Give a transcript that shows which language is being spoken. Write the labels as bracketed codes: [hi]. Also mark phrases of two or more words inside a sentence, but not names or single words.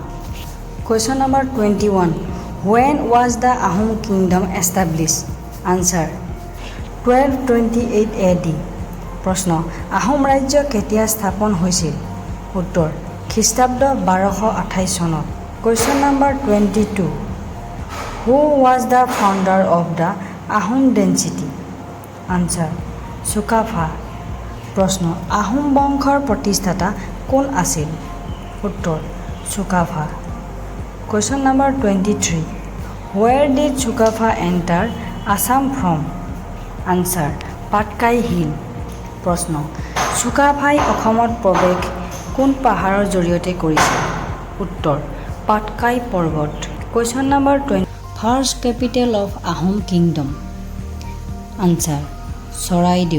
[en] question number 21, When was the Ahom Kingdom established? Answer, 1228 AD। [as] প্ৰশ্ন, আহোম ৰাজ্য কেতিয়া স্থাপন হৈছিল? উত্তৰ, খ্ৰীষ্টাব্দ 1228 চনত। [en] question number 22, Who was the founder of the Ahom dynasty? Answer, চুকাফা। [as] প্ৰশ্ন, আহোম বংশৰ প্ৰতিষ্ঠাতা কোন আছিল? উত্তৰ, চুকাফা। [en] question number [as] 23, [en] Where did চুকাফা enter Assam from? Answer, Patkai Hill. [as] প্ৰশ্ন, চুকাফাই অসমত প্ৰৱেশ কোন পাহাৰৰ জৰিয়তে কৰিছিল? উত্তৰ, পাটকাই পৰ্বত। [en] question number 20, first capital of Ahom kingdom? আনচাৰ, চৰাইদেউ।